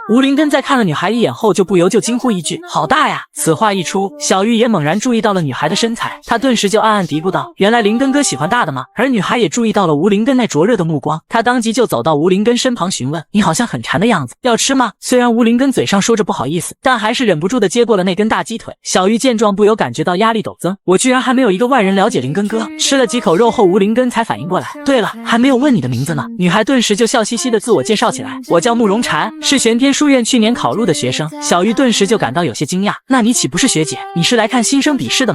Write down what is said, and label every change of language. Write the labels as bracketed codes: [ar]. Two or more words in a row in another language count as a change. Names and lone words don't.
[zh] 吳林根在看了女孩一眼後，就不由就驚呼一句：好大呀！此話一出，小玉也猛然注意到了女孩的身材，她頓時就暗暗嘀咕道：原來林根哥喜歡大的嗎？而女孩也注意到了吳林根那灼熱的目光，她當即就走到吳林根身旁忙詢問：“你好像很饞的樣子，要吃嗎？” 雖然吳林根嘴上說着不好意思，但還是忍不住的接過了那根大雞腿。小玉見狀不由感覺到壓力陡增，我居然還沒有一個外人了解林根哥。吃了幾口肉後，吳林根才反應過来，对了，還沒有問你的名字呢。女孩頓時就笑嘻嘻的自我介紹起來：“我叫慕容嬋，是玄天書院去年考入的學生。” 小玉頓時就感到有些驚訝：“那你豈不是學姐？你是来看新生筆試的嗎？”